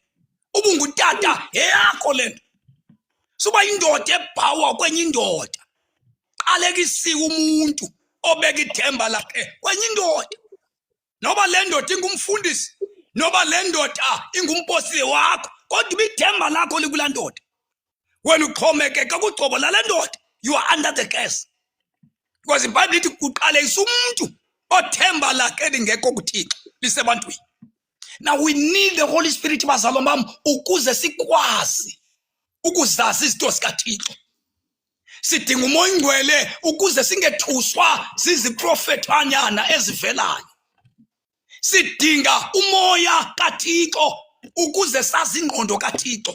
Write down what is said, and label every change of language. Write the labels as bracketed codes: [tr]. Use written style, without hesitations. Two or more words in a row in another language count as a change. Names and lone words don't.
[xh] Ubungutata yeyakho lento. Suba indoda ebhawa kwenye indoda. Qalekisiwe umuntu obeka ithemba lakhe kwenye indoda. Noba le ndoda ingumfundisi, noba le ndoda ingumposi wakho, kodwa ithemba lakho likulaa ndoda. Wena uxhomekeka kugcobo lale ndoda, [en] you are under the curse. [xh] Because iBhayibhile ithi kuqalekisa umuntu othemba lakhe lingekho kuThixo lisebantwini. [en] Now we need the Holy Spirit [xh] bazalwane bam ukuze sikwazi ukuzazi izinto zikaThixo. Sidinga umoya ingcwele ukuze singethuswa ziziprofethanyana ezivelayo. Sidinga umoya kaThixo ukuze sazi ingqondo kaThixo.